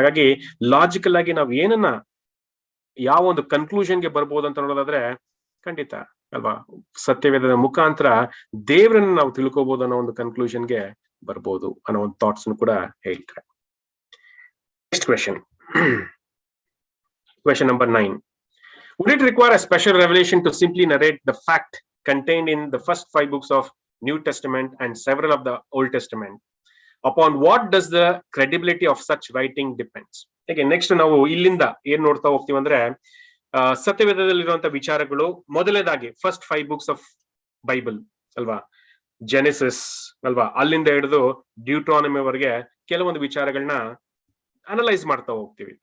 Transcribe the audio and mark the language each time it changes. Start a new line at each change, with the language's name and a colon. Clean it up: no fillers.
Kannada: ಹಾಗಾಗಿ ಲಾಜಿಕಲ್ ಆಗಿ ನಾವು ಏನನ್ನ ಯಾವ ಒಂದು ಕನ್ಕ್ಲೂಷನ್ಗೆ ಬರ್ಬೋದು ಅಂತ ನೋಡೋದಾದ್ರೆ ಖಂಡಿತ ಅಲ್ವಾ ಸತ್ಯವೇದದ ಮುಖಾಂತರ ದೇವರನ್ನ ನಾವು ತಿಳ್ಕೋಬಹುದು ಅನ್ನೋ ಒಂದು ಕನ್ಕ್ಲೂಷನ್ಗೆ ಬರ್ಬೋದು ಅನ್ನೋ ಒಂದು ಥಾಟ್ಸ್ ಕೂಡ ಹೇಳ್ತಾರೆ. Next question, question number 9.
English: Would it require a special revelation to simply narrate the fact contained in the first 5 books of New Testament and several of the Old Testament? Upon what does the credibility of such writing depends?
Kannada: Okay, next ನಾವು ಇಲ್ಲಿಂದ ಏನ್ ನೋಡ್ತಾ ಹೋಗ್ತೀವಿ ಅಂದ್ರೆ ಸತ್ಯವೇದದಲ್ಲಿರುವಂತ ವಿಚಾರಗಳು ಮೊದಲನೇದಾಗಿ
English: first 5 books of Bible
Kannada: ಅಲ್ವಾ, Genesis ಅಲ್ವಾ, ಅಲ್ಲಿಂದ ಹಿಡಿದು ಡ್ಯೂಟ್ರಾನಮಿ ವರೆಗೆ ಕೆಲವೊಂದು ವಿಚಾರಗಳನ್ನ ಅನಲೈಸ್ ಮಾಡ್ತಾ ಹೋಗ್ತೀವಿ.